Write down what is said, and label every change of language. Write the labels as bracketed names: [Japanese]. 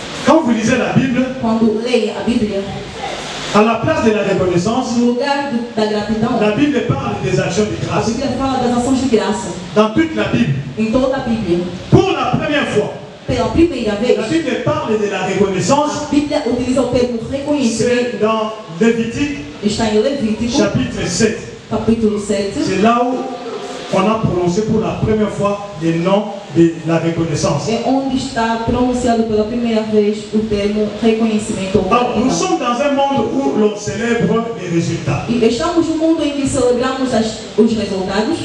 [French] Quand vous lisez la Bible, [Portuguese] Quando leia a Bíblia, [French] à la place de la reconnaissance, [Portuguese] no lugar da gratidão, [French] la Bible parle des actions de [Portuguese] a [French] grâce. [Portuguese] Bíblia fala das ações de graça. [French] Dans toute la Bible, [Portuguese] Em toda a Bíblia, [French] pour la première fois, [Portuguese] pela primeira vez, [French] la Bible parle de la reconnaissance. [Portuguese] a Bíblia utiliza o termo reconhecimento. [French] C'est dans Lévitique, [Portuguese] Está em Levítico, [French] chapitre 7. [Portuguese] capítulo 7. [French] C'est là où on a prononcé pour la première fois le nom de la reconnaissance. [Portuguese] É onde está pronunciado pela primeira vez o termo reconhecimento ou [French] Alors, nous [Portuguese] gratidão. [French] sommes dans un monde où l'on célèbre les résultats. [Portuguese] E estamos num mundo em que celebramos os resultados.